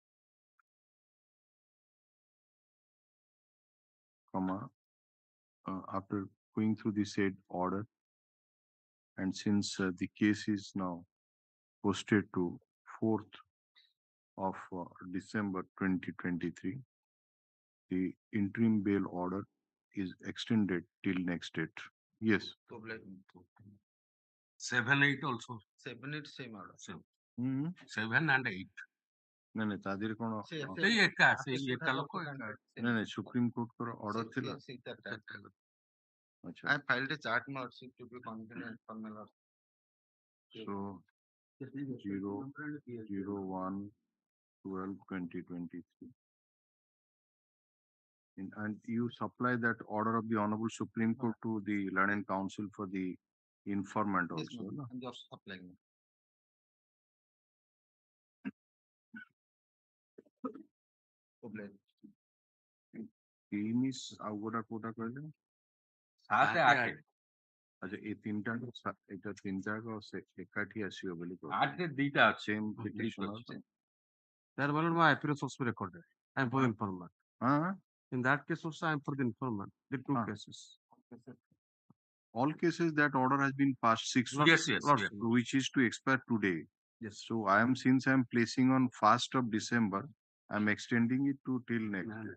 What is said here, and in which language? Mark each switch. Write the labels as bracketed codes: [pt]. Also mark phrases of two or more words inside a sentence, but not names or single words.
[en] after going through the said order, and since the case is now posted to 4th of December 2023, the interim bail order is extended till next date. Yes. 7, 8 also. 7, 8 same order. 7 and 8. No, no, [hi] तादिर कौन? [or] ସେଇ ଏକା ଲୋକ [en] No, no, Supreme Court for order thila. I filed a chart note to be convenient for my lord. So 0/01/12/2023. And you supply that order of the Honorable Supreme Court to the Learned Council for the informant Yes, also. ma'am. No? I'm just applying. [or] Miss ଆଉ କୋଉଟା କହିଲେ? ସାତ ଆଠ ଆଚ୍ଛା ଏ ତିନିଟା ଏଇଟା ତିନିଟା ଏକାଠି ଆସିବ ବୋଲି ଆଠରେ ଦିଟା ଅଛି ସେମ୍ ହଁ, ପିଟିସନ ଦିଟା ଅଛି। [en] That one my appearance was recorded. I am for the informant. In that case also I am for the informant. The two cases. All cases that order has been passed 6 Lord, weeks, yes, yes. which is to expire today. Yes. So since I am placing on 1st of December, I am extending it to till next day.